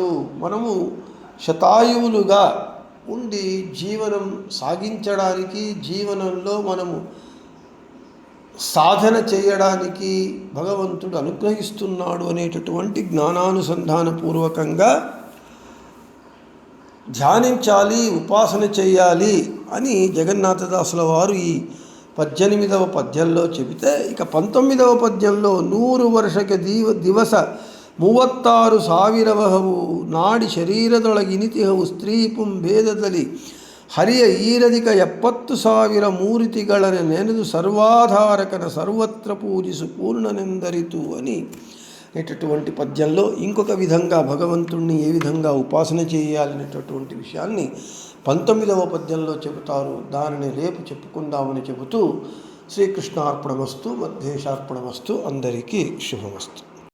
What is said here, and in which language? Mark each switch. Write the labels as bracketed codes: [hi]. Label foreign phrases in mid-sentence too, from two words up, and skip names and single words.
[te] మనము శతాయువులుగా ఉండి జీవనం సాగించడానికి, జీవనంలో మనము సాధన చేయడానికి భగవంతుడు అనుగ్రహిస్తున్నాడు అనేటటువంటి జ్ఞానానుసంధానపూర్వకంగా ధ్యానించాలి, ఉపాసన చేయాలి అని జగన్నాథదాసుల వారు ఈ 18వ పద్యంలో చెబితే, ఇక 19వ పద్యంలో [kn] 100 ವರ್ಷಕ್ಕೆ ದಿವಸ 36,000 ನಾಡಿ ಶರೀರದೊಳಗಿನಿತಿಹವು ಸ್ತ್ರೀಪುಂ ಭೇದದಲ್ಲಿ ಹರಿಯ ಈರದಿಕ 70,000 ಮೂರ್ತಿಗಳನ್ನು ನೆನೆದು ಸರ್ವಾಧಾರಕನ ಸರ್ವತ್ರ ಪೂಜಿಸು ಪೂರ್ಣನೆಂದರಿತು [te] అని అనేటటువంటి పద్యంలో ఇంకొక విధంగా భగవంతుణ్ణి ఏ విధంగా ఉపాసన చేయాలనేటటువంటి విషయాన్ని 19వ పద్యంలో చెబుతారు. దానిని రేపు చెప్పుకుందామని చెబుతూ శ్రీకృష్ణార్పణమస్తు, మధ్యేశార్పణమస్తు, అందరికీ శుభమస్తు.